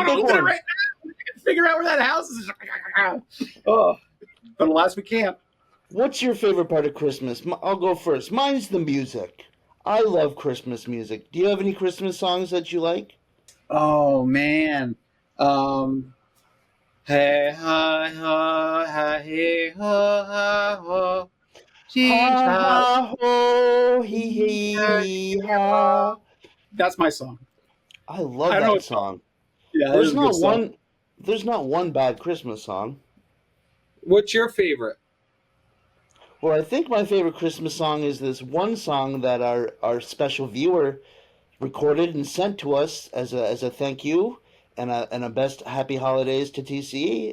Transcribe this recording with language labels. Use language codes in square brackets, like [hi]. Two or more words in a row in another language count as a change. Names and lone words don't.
[en] want to big open it one. right now. I can figure out where that house is. Oh, but alas, we can't. What's your favorite part of Christmas? I'll go first. Mine's the music. I love Christmas music. Do you have any Christmas songs that you like? Oh man. Hey ha ha hey ha ha ho. Ha ha ho hee hee ha. That's my song. I love I know that it's- song. Yeah, There's not one bad Christmas song. What's your favorite? Well, I think my favorite Christmas song is this one song that our special viewer recorded and sent to us as a thank you and a best happy holidays to TCE.